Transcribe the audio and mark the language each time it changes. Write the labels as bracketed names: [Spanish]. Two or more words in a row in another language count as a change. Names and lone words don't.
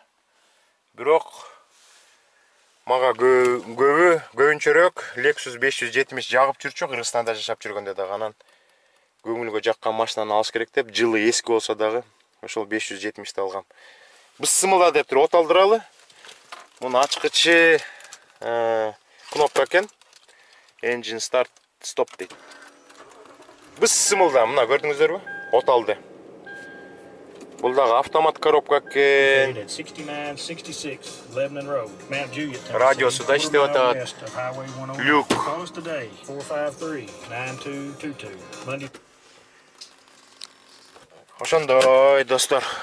[Kyrgyz] Бирок мага көбүнчөрөөк Lexus 570 жагып жүрчү, Кыргызстанда жашап жүргөндө дагы. Анан көңүлгө жаккан машинаны алыш керек деп, жылы эски болсо дагы ошол 570-ти алгам. Бысымыла деп туруп оталдыралы. Мунун ачкычы кнопка экен. [English] Engine start stop дейт. [Kyrgyz] Бысымылда, мына көрдүңүздөрбү? Оталды. Бул дагы автомат коробка экен. Радиосу да иштеп атат. Люк. Ошондой, достор.